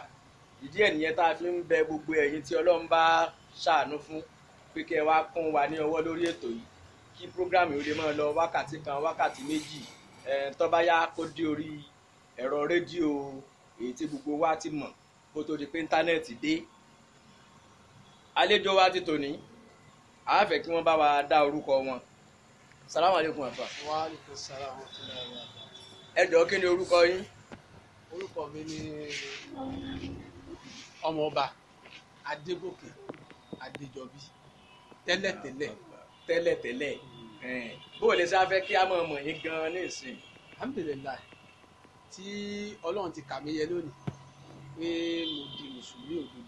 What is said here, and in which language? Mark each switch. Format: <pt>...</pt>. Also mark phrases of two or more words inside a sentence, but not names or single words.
<yo>Ìdí ẹ̀ nìyẹn tá a fi ń bẹ gbogbo ẹ̀yin tí Ọlọ́run bá ṣàánú fún pé kí ẹ wá kún wa ní ọwọ́ lórí ètò yìí, kí prógrámù yìí ó lè máa lọ wákàtí kan, wákàtí méjì, tó bá yá kó dé orí ẹ̀rọ rédíò èyí tí gbogbo wa ti mọ̀ kó tó di pé íńtánẹ́ẹ̀tì dé. Àlejò wa ti tòní, a fẹ́ kí wọ́n bá wa dá orúkọ wọn.</yo> <ar>سلام عليكم</ar> <yo>àfà.</yo> <ar>وعليكم السلام ورحمة الله وبركاته.</ar> <yo>Ẹ jọ̀ọ́ kí ni orúkọ yín? Orúkọ mi ni Ọmọọba Adégòkè Adéjọbí. Tẹ́lẹ̀tẹ́lẹ̀. Bó o lè ṣe fẹ́ kí a mọ̀ mọ̀ yín gan-an ní ìsìn? Alhamdulillah, tí Ọlọ́run ti kà mí yẹ lónìí pé mo di mùsùlùmí òdodo.</yo>